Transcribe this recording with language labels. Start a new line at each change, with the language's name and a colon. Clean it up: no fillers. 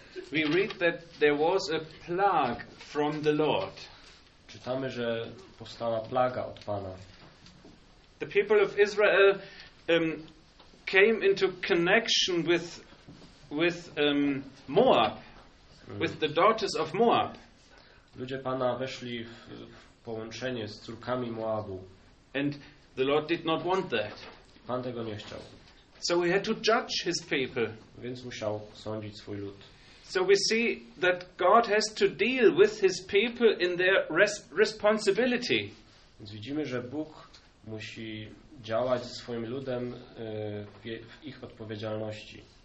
English: we read that there was a plague from the Lord.
Polish: Czytamy, że powstała plaga od Pana.
English: The people of Israel came into connection with Moab, with the daughters of Moab.
Polish: Ludzie Pana weszli w połączenie z córkami Moabu.
English: And the Lord did not want that.
Polish: Pan tego nie chciał.
English: So he had to judge his people.
Polish: Więc musiał sądzić swój lud.
English: So we see that God has to deal with his people in their responsibility.
Polish: Więc widzimy, że Bóg musi działać ze swoim ludem w ich odpowiedzialności.